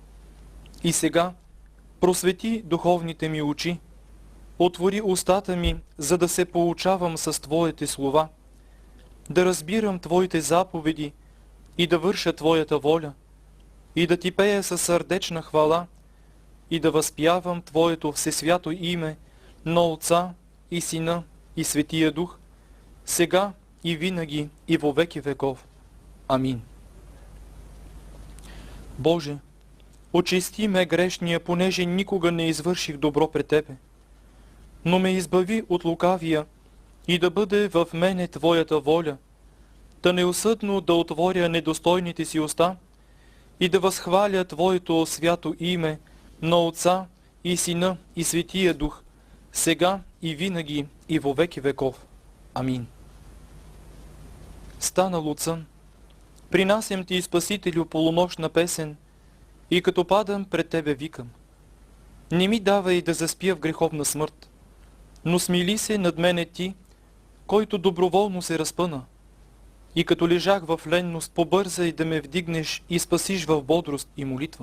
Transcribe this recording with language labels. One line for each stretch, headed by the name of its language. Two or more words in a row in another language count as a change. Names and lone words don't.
Bulgarian: И сега просвети духовните ми очи, отвори устата ми, за да се поучавам с Твоите слова, да разбирам Твоите заповеди и да върша Твоята воля, и да Ти пея със сърдечна хвала, и да възпявам Твоето всесвято име на Отца и Сина и Светия Дух, сега и винаги и во веки веков. Амин. Боже, очисти ме грешния, понеже никога не извърших добро пред Тебе, но ме избави от лукавия и да бъде в мене Твоята воля, да неусъдно да отворя недостойните си уста и да възхваля Твоето свято име на Отца и Сина и Светия Дух, сега и винаги и во веки веков. Амин. Станал от сън, принасям Ти, Спасителю, полунощна песен и като падам пред Тебе викам. Не ми давай да заспя в греховна смърт, но смили се над мене Ти, който доброволно се разпъна, и като лежах в ленност, побързай да ме вдигнеш и спасиш в бодрост и молитва.